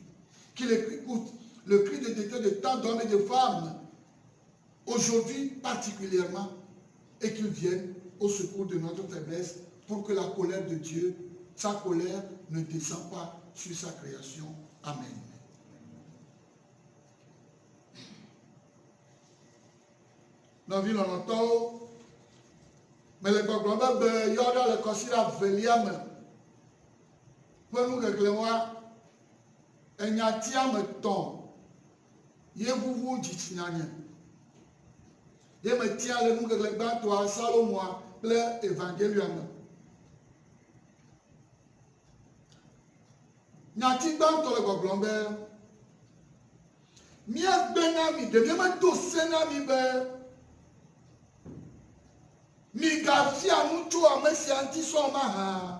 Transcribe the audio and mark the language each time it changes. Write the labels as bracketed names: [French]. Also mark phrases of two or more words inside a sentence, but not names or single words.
[French] Qu'il écoute le cri de détresse de tant d'hommes et de femmes, aujourd'hui particulièrement, et qu'il vienne au secours de notre faiblesse pour que la colère de Dieu, sa colère, ne descende pas sur sa création. Amen. Dans ville on entend, mais les grands-mères, il y aura les considérés à Veliam. [Ewe] ƒe nu keklẽwoa enyati ame tɔ̃ ye ʋuʋu dzitsinyanye ye metia le nu keklẽ gbãtɔa Salomoa kple Evangelia me. Nyati gbãtɔ le gbɔgblɔm be míagbe na mi, ɖe míemedo se na mi be migafia nu tso ame sia ŋuti sɔŋ mahã.